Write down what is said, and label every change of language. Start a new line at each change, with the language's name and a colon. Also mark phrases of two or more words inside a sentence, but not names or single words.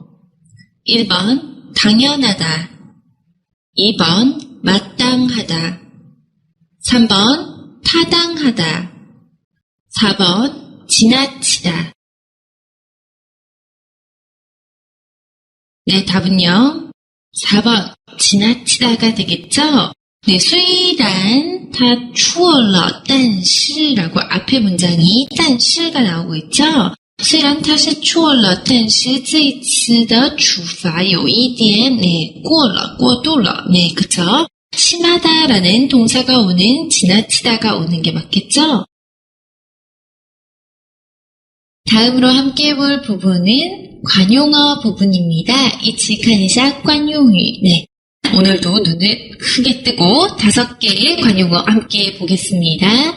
Korean: 1번 당연하다. 2번 마땅하다. 3번 타당하다. 4번 지나치다. 네, 답은요. 4번 지나치다가 되겠죠? 네,
Chinese: 虽然他错了但是
Korean: 라고 앞에 문장이 但是 가 나오고 있죠?
Chinese: 虽然他是错了但是这一次的处罚有一点 过了过度了 그쵸?
Korean: 심하다라는 동사가 오는 지나치다가 오는 게 맞겠죠? 다음으로 함께 볼 부분은 관용어 부분입니다. 이치칸이샤 관용어. 네. 오늘도 눈을 크게 뜨고 5개의 관용어 함께 보겠습니다.